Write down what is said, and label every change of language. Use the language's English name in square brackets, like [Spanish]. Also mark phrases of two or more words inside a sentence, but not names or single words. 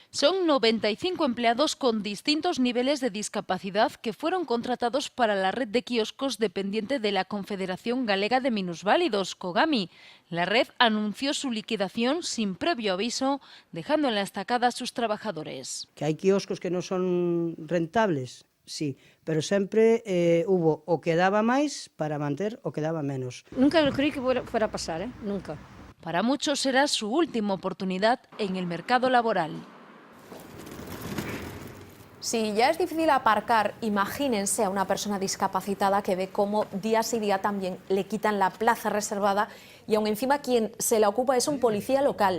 [Spanish] Son 95 empleados con distintos niveles de discapacidad que fueron contratados para la red de quioscos dependiente de la Confederación Galega de Minusválidos, Kogami. La red anunció su liquidación sin previo aviso, dejando en la estacada a sus trabajadores. [Galician] Que hai quioscos que non son rentables, sí, pero sempre hubo o que daba máis para manter o que daba menos. [Spanish] Nunca lo creí que fuera a pasar, nunca. Para muchos será su última oportunidad en el mercado laboral. Si ya es difícil aparcar, imagínense a una persona discapacitada que ve cómo día sí día también le quitan la plaza reservada y aún encima quien se la ocupa es un policía local.